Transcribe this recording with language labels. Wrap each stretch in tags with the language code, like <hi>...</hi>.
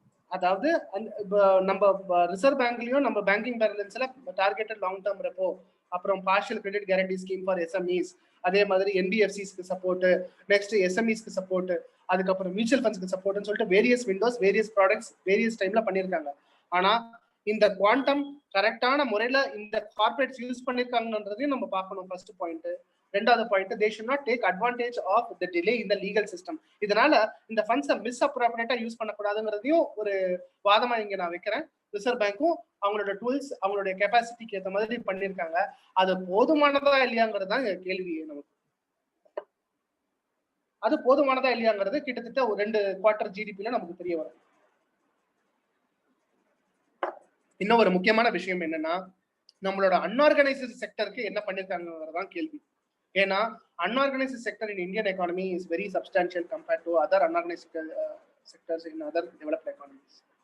<ta>அதாவது நம்ம ரிசர்வ் பேங்க்லயும் நம்ம banking பேலன்ஸ்ல targeted long term repo, அப்புறம் partial credit guarantee scheme for SMEs, அதே மாதிரி என்பிஎஃப்சிஸ்க்கு சப்போர்ட், நெக்ஸ்ட் எஸ்எம்இஸ்க்கு சப்போர்ட், அதுக்கப்புறம் மியூச்சுவல் ஃபண்ட்ஸ்க்கு சப்போர்ட்னு சொல்லிட்டு various Windows, various products various டைம்ல பண்ணியிருக்காங்க. ஆனா இந்த குவாண்டம் கரெக்டான முறையில இந்த கார்பரேட்ஸ் யூஸ் பண்ணிருக்காங்கன்றதையும் நம்ம பார்க்கணும். First point.</ta> <en>ரெண்டாவது point, they should not take advantage of the delay in the legal system.</en> <ta>இதனால இந்த ஃபண்ட்ஸை மிஸ் அப்ராப்ரியேட்டா யூஸ் பண்ணக்கூடாதுங்கிறதையும் ஒரு வாதமா இங்க நான் வைக்கிறேன். ரிசர்வ் பேங்க்கும் அவங்களோட டூல்ஸ் அவங்களுடைய கெப்பாசிட்டிக்கு ஏற்ற மாதிரி பண்ணியிருக்காங்க. அது போதுமானதா இல்லையாங்கிறது தான் கேள்வி நமக்கு. அது போதுமானதா இல்லையாங்கிறது கிட்டத்தட்ட ஒரு 2 குவார்டர் ஜிடிபில நமக்கு தெரிய வரும். இன்னும் ஒரு முக்கியமான விஷயம் என்னன்னா, நம்மளோட அன்ஆர்கனைஸ்டு செக்டருக்கு என்ன பண்ணிருக்காங்கிறதான் கேள்வி.</ta> <en>ஏன்னா unorganized sector in Indian economy is very substantial compared to other unorganized sectors in other developed economies.</en>